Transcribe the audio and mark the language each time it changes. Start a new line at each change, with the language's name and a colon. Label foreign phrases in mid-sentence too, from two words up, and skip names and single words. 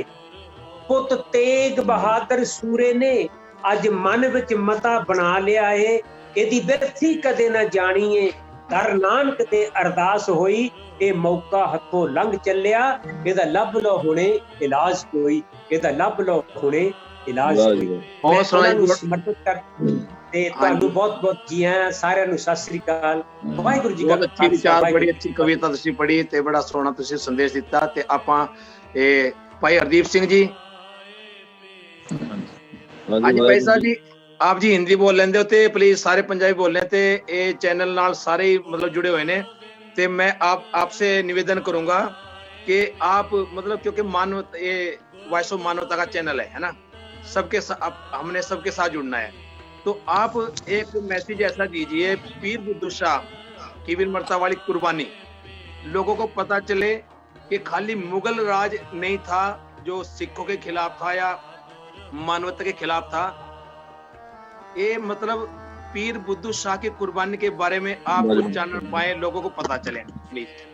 Punjabi: ਪੁੱਤ ਤੇਗ ਬਹਾਦਰ ਸੂਰੇ ਨੇ ਅੱਜ ਮਨ ਵਿੱਚ ਮਤਾ ਬਣਾ ਲਿਆ ਹੈ, ਏਦੀ ਬਿਰਥੀ ਕਦੇ ਨਾ ਜਾਣੀ ਹੈ, ਦਰ ਨਾਨਕ ਤੇ ਅਰਦਾਸ ਹੋਈ, ਏ ਮੌਕਾ ਹੱਥੋਂ ਲੰਘ ਚੱਲਿਆ, ਏਦਾ ਲੱਭ ਲੋ ਹੁਣੇ ਇਲਾਜ ਕੋਈ, ਏਦਾ ਲੱਭ ਲੋ ਹੁਣੇ ਇਲਾਜ ਕੋਈ। ਮੈਂ ਤੁਹਾਨੂੰ ਸਮਰਪਿਤ ਕਰ ਤੇ ਤੁਹਾਨੂੰ ਬਹੁਤ ਬਹੁਤ ਜੀ ਆਇਆਂ, सारिਆਂ ਨੂੰ ਸਤਿ ਸ੍ਰੀ ਅਕਾਲ। ਵਾਹਿਗੁਰੂ ਜੀ ਕਾ ਅੱਛੀ ਵਿਚਾਰ, ਬੜੀ ਅੱਛੀ ਕਵਿਤਾ ਤੁਸੀਂ ਪੜ੍ਹੀ ਤੇ ਬੜਾ ਸੋਹਣਾ ਤੁਸੀਂ ਸੰਦੇਸ਼ ਦਿੱਤਾ। ਤੇ ਆਪਾਂ ਭਾਈ ਹਰਦੀਪ ਸਿੰਘ ਜੀ, ਹਾਂ ਜੀ ਭਾਈ ਸਾਹਬ ਜੀ, ਆਪ ਜੀ ਹਿੰਦੀ ਬੋਲ ਲੈਂਦੇ ਹੋ ਤੇ ਪਲੀਜ਼ ਸਾਰੇ ਪੰਜਾਬੀ ਬੋਲ ਲੈਂ, ਤੇ ਯੇ ਚੈਨਲ ਨਾਲ ਸਾਰੇ ਹੀ ਮਤਲਬ ਜੁੜੇ ਹੋਏ ਨੇ, ਤੇ
Hindi: मैं आपसे निवेदन करूंगा कि आप मतलब क्योंकि मानव ये वॉइस ऑफ मानवता का चैनल है ना, सबके हमने सबके साथ जुड़ना है, तो आप एक मैसेज ऐसा दीजिए, पीर बुद्धू शाह की वीरमर्ता वाली कुर्बानी, लोगों को पता चले कि खाली मुगल राज नहीं था जो सिखों के खिलाफ था या मानवता के खिलाफ था, ये मतलब पीर बुद्धू शाह की कुर्बानी के बारे में आप कुछ जान पाए, लोगों को पता चले प्लीज।